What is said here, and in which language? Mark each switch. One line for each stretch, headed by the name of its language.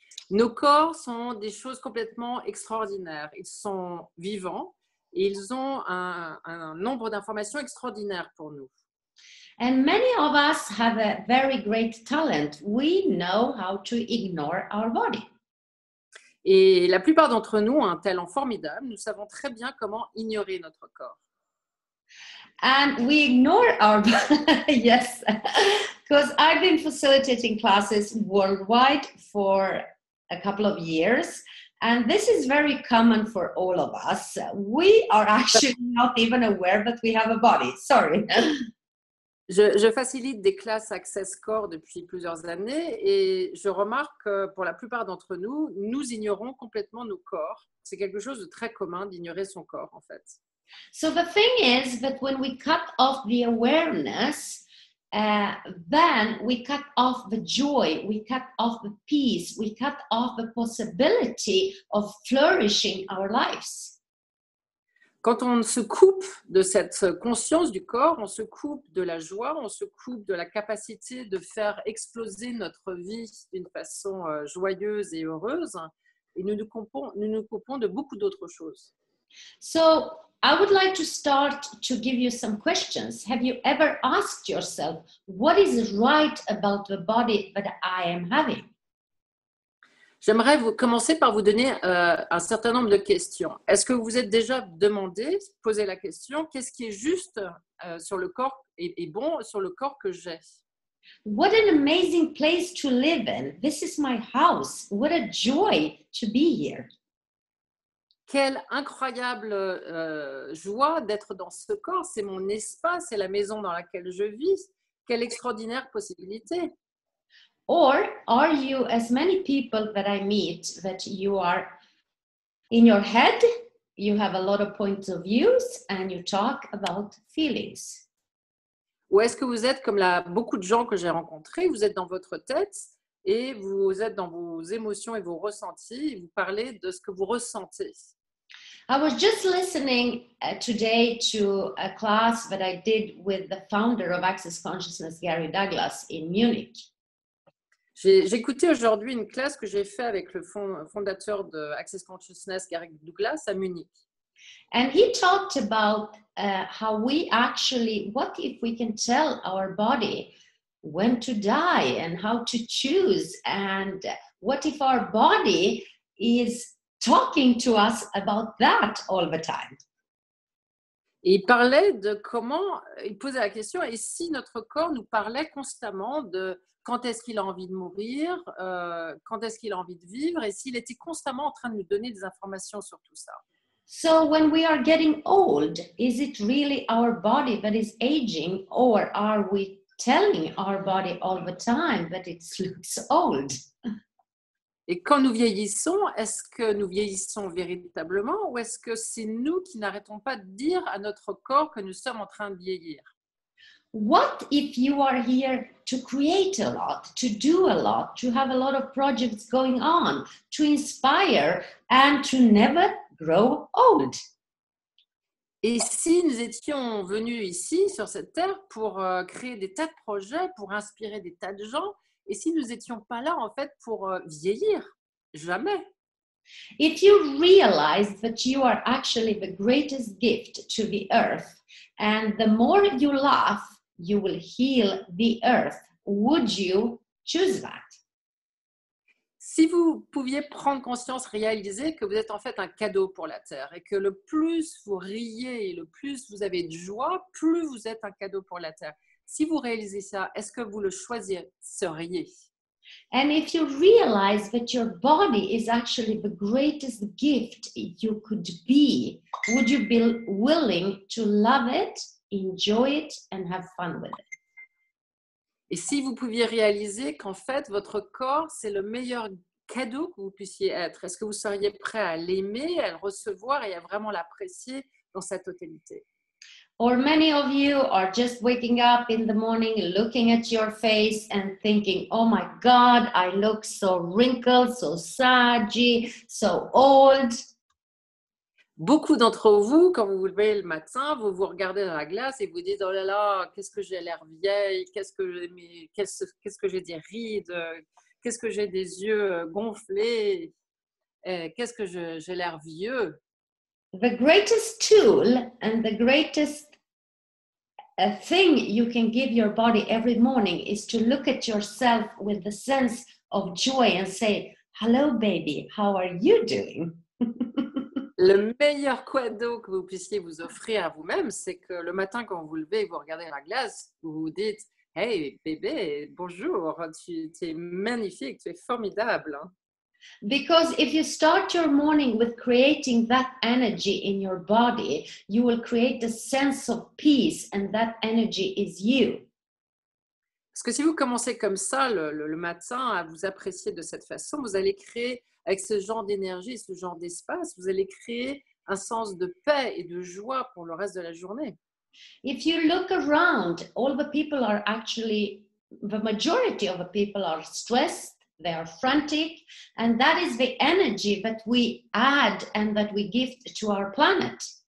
French: Nos corps sont des choses complètement extraordinaires. Ils sont vivants et ils ont un nombre d'informations extraordinaires pour nous.
English: And many of us have a very great talent. We know how to ignore our body.
French: Et la plupart d'entre nous ont un talent formidable. Nous savons très bien comment ignorer notre corps.
English: And we ignore our body, yes, because I've been facilitating classes worldwide for a couple of years. And this is very common for all of us. We are actually not even aware that we have a body. Sorry.
French: Je facilite des classes Access Corps depuis plusieurs années et je remarque que pour la plupart d'entre nous, nous ignorons complètement nos corps. C'est quelque chose de très commun d'ignorer son corps en fait.
English: So the thing is that when we cut off the awareness, then we cut off the joy, we cut off the peace, we cut off the possibility of flourishing our lives.
French: Quand on se coupe de cette conscience du corps, on se coupe de la joie, on se coupe de la capacité de faire exploser notre vie d'une façon joyeuse et heureuse, et nous nous coupons de beaucoup d'autres choses.
English: So I would like to start to give you some questions. Have you ever asked yourself, what is right about the body that I am having?
French: J'aimerais commencer par vous donner un certain nombre de questions. Est-ce que vous vous êtes déjà posé la question, qu'est-ce qui est juste sur le corps et bon sur le corps que j'ai?
English: What an amazing place to live in. This is my house. What a joy to be here.
French: Quelle incroyable joie d'être dans ce corps. C'est mon espace, c'est la maison dans laquelle je vis. Quelle extraordinaire possibilité.
English: Or are you, as many people that I meet, that you are in your head, you have a lot of points of views and you talk about feelings?
French: Ou est-ce que vous êtes comme beaucoup de gens que j'ai rencontrés, vous êtes dans votre tête et vous êtes dans vos émotions et vos ressentis et vous parlez de ce que vous ressentez?
English: I was just listening today to a class that I did with the founder of Access Consciousness, Gary Douglas, in Munich.
French: J'ai écouté aujourd'hui une classe que j'ai faite avec le fondateur de Access Consciousness, Gary Douglas, à Munich.
English: And he talked about how we actually, what if we can tell our body when to die and how to choose, and what if our body is talking to us about that all the time?
French: Et il parlait de comment, il posait la question, et si notre corps nous parlait constamment de quand est-ce qu'il a envie de mourir, quand est-ce qu'il a envie de vivre, et s'il était constamment en train de nous donner des informations sur tout ça.
English: So when we are getting old, is it really our body that is aging, or are we telling our body all the time that it looks old?
French: Et quand nous vieillissons, est-ce que nous vieillissons véritablement ou est-ce que c'est nous qui n'arrêtons pas de dire à notre corps que nous sommes en train de vieillir?
English: What if you are here to create a lot, to do a lot, to have a lot of projects going on, to inspire, and to never grow old?
French: Et si nous étions venus ici, sur cette terre, pour créer des tas de projets, pour inspirer des tas de gens, et si nous n'étions pas là, en fait, pour vieillir? Jamais.
English: If you realize that you are actually the greatest gift to the earth, and the more you laugh, you will heal the earth, would you choose that?
French: Si vous pouviez prendre conscience, réaliser que vous êtes en fait un cadeau pour la Terre et que le plus vous riez et le plus vous avez de joie, plus vous êtes un cadeau pour la Terre. Si vous réalisez ça, est-ce que vous le choisiriez?
English: And if you realize that your body is actually the greatest gift you could be, would you be willing to love it, enjoy it, and have fun with it?
French: Et si vous pouviez réaliser qu'en fait, votre corps, c'est le meilleur cadeau que vous puissiez être, est-ce que vous seriez prêt à l'aimer, à le recevoir et à vraiment l'apprécier dans sa totalité?
English: Or many of you are just waking up in the morning, looking at your face and thinking, oh my God, I look so wrinkled, so saggy, so old.
French: Beaucoup d'entre vous, quand vous vous levez le matin, vous vous regardez dans la glace et vous dites, oh là là, qu'est-ce que j'ai l'air vieille, qu'est-ce que j'ai des rides, qu'est-ce que j'ai des yeux gonflés, qu'est-ce que j'ai l'air vieux.
English: The greatest tool and the greatest thing you can give your body every morning is to look at yourself with the sense of joy and say, hello baby, how are you doing?
French: Le meilleur cadeau que vous puissiez vous offrir à vous-même, c'est que le matin, quand vous vous levez et vous regardez la glace, vous vous dites « Hey bébé, bonjour, tu es magnifique, tu es formidable. »
English: Because if you start your morning with creating that energy in your body, you will create a sense of peace, and that energy is you.
French: Parce que si vous commencez comme ça le matin à vous apprécier de cette façon, vous allez créer, avec ce genre d'énergie, ce genre d'espace, vous allez créer un sens de paix et de joie pour le reste de la journée.
English: If you look around, all the people are actually, the majority of the people are stressed, they are frantic, and that is the energy that we add and that we give to our planet.